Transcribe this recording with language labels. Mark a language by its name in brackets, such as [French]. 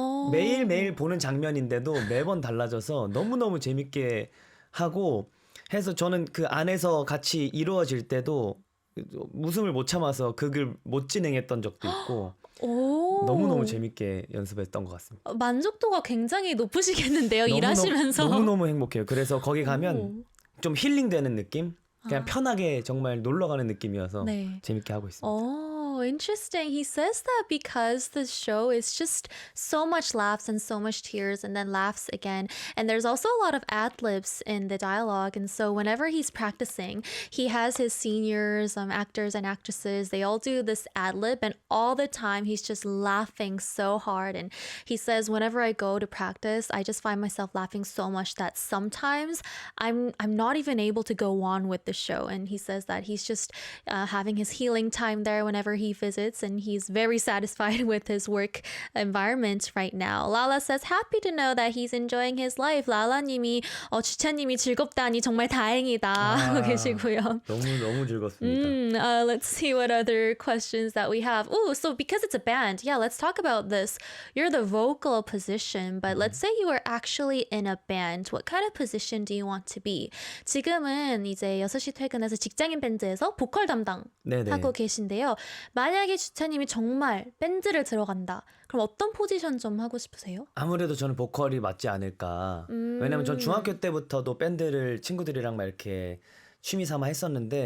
[Korean] 매일매일 보는 장면인데도 매번 달라져서 너무너무 재밌게 하고 해서 저는 그 안에서 같이 이루어질 때도 웃음을 못 참아서 극을 못 진행했던 적도 있고 너무너무 재밌게 연습했던 것 같습니다. 만족도가 굉장히 높으시겠는데요, 일하시면서. 너무너무 행복해요. 그래서 거기 가면 좀 힐링되는 느낌? 그냥 편하게 정말 놀러 가는 느낌이어서 네. 재밌게 하고 있습니다. [English] Oh, interesting. He says that because the show is just so much laughs and so much tears and then laughs again. And there's also a lot of ad libs in the dialogue. And so whenever he's practicing, he has his seniors, actors and actresses, they all do this ad lib. And all the time, he's just laughing so hard. And he says, whenever I go to practice, I just find myself laughing so much that sometimes I'm not even able to go on with the show. And he says that he's just having his healing time there whenever he visits, and he's very satisfied with his work environment right now. Lala says happy to know that he's enjoying his life. [Korean] 라라님이 주찬님이 즐겁다니 정말 다행이다 하고 계시고요. 너무 즐겁습니다. [English] Let's see what other questions that we have. Oh, so because it's a band, yeah, let's talk about this. You're the vocal position, but let's say you were actually in a band. What kind of position do you want to be? [Korean] 지금은 이제 6시 퇴근해서 직장인 밴드에서 보컬 담당 네네. 하고 계신데요. 만약에 주차님이 정말 밴드를 들어간다. 그럼 어떤 포지션 좀 하고 싶으세요? 아무래도 저는 보컬이 맞지 않을까. 왜냐면 전 중학교 때부터도 밴드를 친구들이랑 막 이렇게 취미 삼아 했었는데